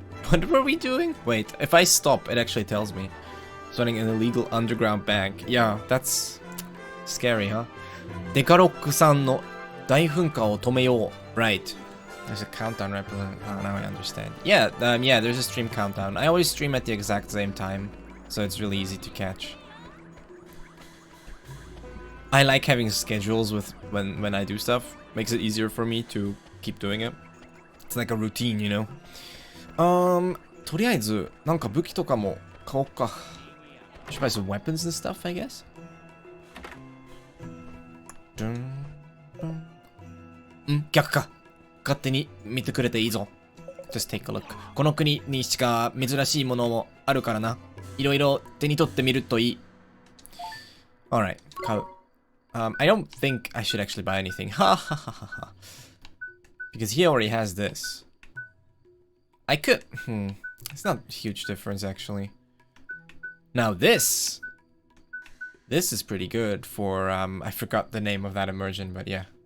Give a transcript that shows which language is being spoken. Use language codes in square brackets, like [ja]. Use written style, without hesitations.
[en] What were we doing? Wait, if I stop, it actually tells me. Starting an illegal underground bank. Yeah, that's scary, huh? [ja] デカロックさんの大噴火を止めよう. [en] Right. There's a countdown right below. Oh, now I understand. Yeah, yeah, there's a stream countdown. I always stream at the exact same time, so it's really easy to catch. I like having schedules with when I do stuff. Makes it easier for me to keep doing it. It's like a routine, you know. [ja] とりあえずなんか武器とかも買おうか。 [en] Should buy some weapons and stuff, I guess. [ja] Dun, dun. 逆か。勝手に見てくれていいぞ。 [en] Just take a look. [ja] この国にしか珍しいものもあるからな。いろいろ手に取ってみるといい。 [en] Alright, [ja] 買う。 [en] I don't think I should actually buy anything. Ha ha ha ha ha. Because he already has this. I could. It's not a huge difference actually. Now this is pretty good for I forgot the name of that immersion, but yeah.